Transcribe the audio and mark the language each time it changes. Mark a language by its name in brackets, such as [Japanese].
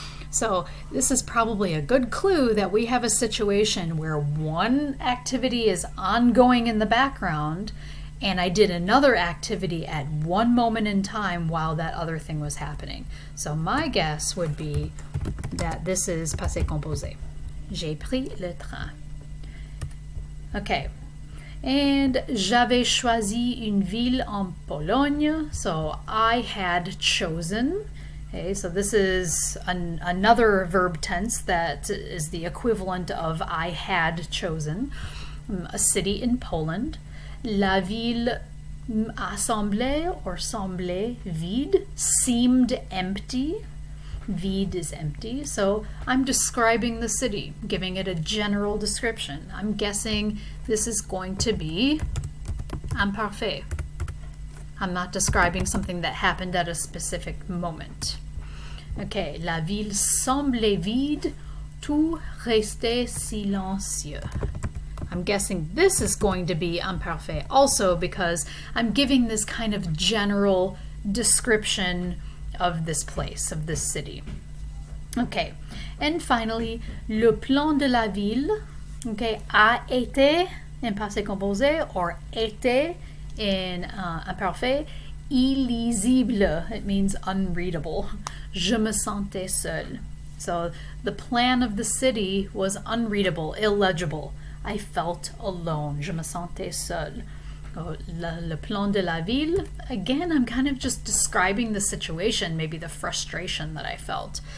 [English] So this is probably a good clue that we have a situation where one activity is ongoing in the background and I did another activity at one moment in time while that other thing was happening. So my guess would be that this is passé composé. [French] J'ai pris le train. Okay. [English] And [French] j'avais choisi une ville en Pologne. [English] So I had chosen. Okay, so this is another verb tense that is the equivalent of I had chosen. A city in Poland. [French] La ville semblait [English] or semblait vide, seemed empty. Vide is empty. So I'm describing the city, giving it a general description. I'm guessing this is going to be imparfait. I'm not describing something that happened at a specific moment. [French] Okay, la ville semblait vide, tout restait silencieux. [English] I'm guessing this is going to be imparfait also because I'm giving this kind of general description of this place, of this city. Okay, and finally, [French] le plan de la ville, [English] okay, [French] a été [English] in passé composé or [French] était [English] in imparfait, [French] illisible, [English] it means unreadable. [French] Je me sentais seul. [English] So the plan of the city was unreadable, illegible. I felt alone. [French] Je me sentais seul. Le plan de la ville, [English] again, I'm kind of just describing the situation, maybe the frustration that I felt.